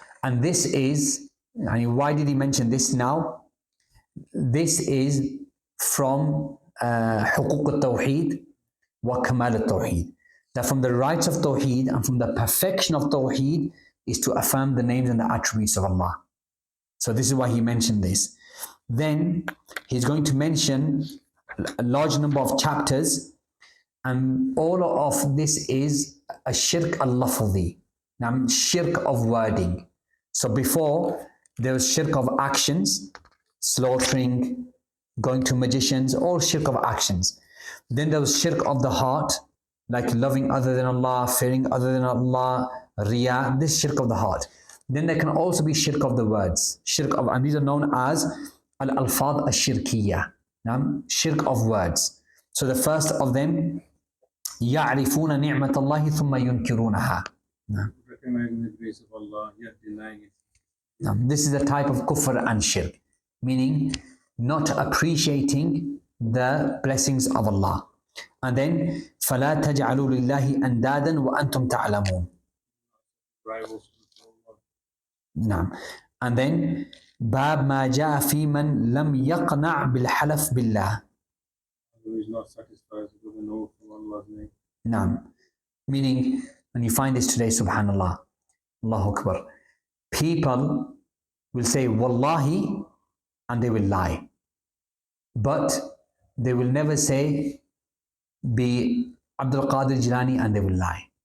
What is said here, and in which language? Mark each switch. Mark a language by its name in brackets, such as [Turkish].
[English] And this is, why did he mention this now? This is from [Arabic] حقوق التوحيد وكمال التوحيد. [English] That from the rights of Tawheed and from the perfection of Tawheed is to affirm the names and the attributes of Allah. So this is why he mentioned this. Then he's going to mention a large number of chapters, and all of this is a shirk al-lafzi, shirk of wording. So before there was shirk of actions, slaughtering, going to magicians, all shirk of actions. Then there was shirk of the heart, like loving other than Allah, fearing other than Allah, riya, this shirk of the heart. Then there can also be shirk of the words, and these are known as al-alfad al-shirkiyya, shirk of words. So the first of them, [Arabic] يَعْرِفُونَ نِعْمَةَ اللَّهِ ثُمَّ يُنْكِرُونَها. [English] Recognizing the grace of Allah, yet denying it. This is a type of kufr and shirk, meaning not appreciating the blessings of Allah. And then [Arabic] فَلَا تَجْعَلُوا لِلَّهِ أَنْدَادًا وَأَنْتُمْ تَعْلَمُونَ. [English] Rivals to Allah. [Arabic] نعم. [English] And then [Arabic] باب ما جاء في من لم يقنع بالحلف بالله. [English] who is not satisfied with an oath of Allah's name. [Arabic] Naam. [English] Meaning, when you find this today, subhanallah, Allahu Akbar, people will say wallahi and they will lie. But they will never say be Abdul Qadir Jilani and they will lie.